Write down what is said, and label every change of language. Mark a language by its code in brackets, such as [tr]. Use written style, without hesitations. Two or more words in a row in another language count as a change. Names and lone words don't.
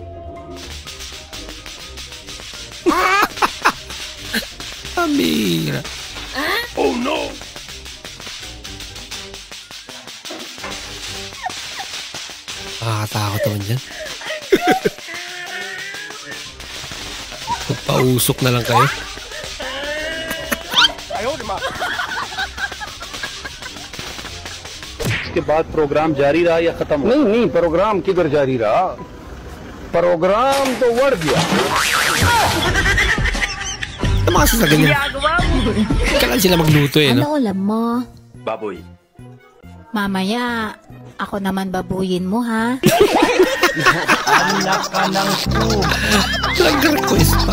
[tl] Amira. [en] Oh no! [tl] Nakakatakot naman dyan. Pausok na lang kayo. [hi] इसके बाद प्रोग्राम जारी रहा या खत्म? नहीं, प्रोग्राम किधर जारी रहा? प्रोग्राम तो बढ़ गया. [tl] Namasa sa ganyan. Kailan sila magluto eh, no? Ano ulam mo? Baboy. Mamaya, ako naman babuyin mo, ha? Anak ka ng po. Nag-request pa.